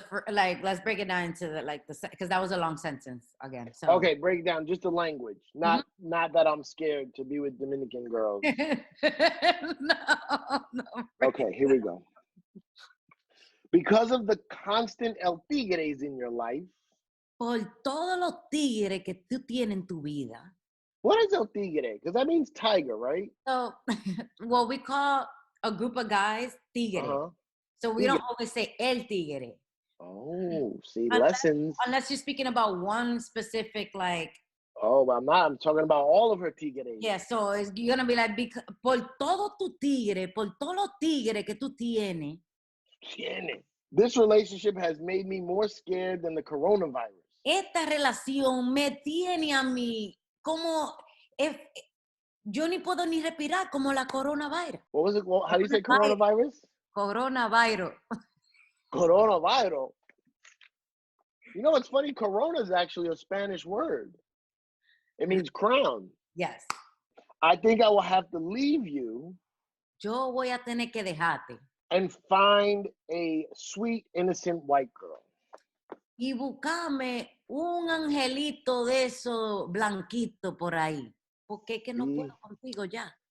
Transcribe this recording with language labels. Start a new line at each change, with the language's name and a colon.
English: Let's break it down into because that was a long sentence again. So okay, break down just the language, not that I'm scared to be with Dominican girls. No. Okay, here we go. Because of the constant el tigres in your life.
Spanish: Por todos los tigres que tú tienes en tu vida.
English: What is el tigre? Because that means tiger, right? So, well, we call a group of guys tigre. So we don't always say el tigre. Oh, see, lessons. Unless you're speaking about one specific, like. Oh, but I'm talking about all of her tigres. Yeah, so you're going to be like, por todo tu tigre, por todos los tigres que tú tienes. This relationship has made me more scared than the coronavirus.
Spanish: Esta relación me tiene a mí como yo ni puedo ni respirar como la coronavirus.
English: What was it? How do you say coronavirus? Coronavirus. Coronavirus. You know what's funny? Corona is actually a Spanish word. It means crown. Yes. I think I will have to leave you.
Spanish: Yo voy a tener que dejarte.
English: And find a sweet, innocent white girl.
Spanish: Y buscame un angelito de eso blanquito por ahí. Porque es que no puedo contigo ya.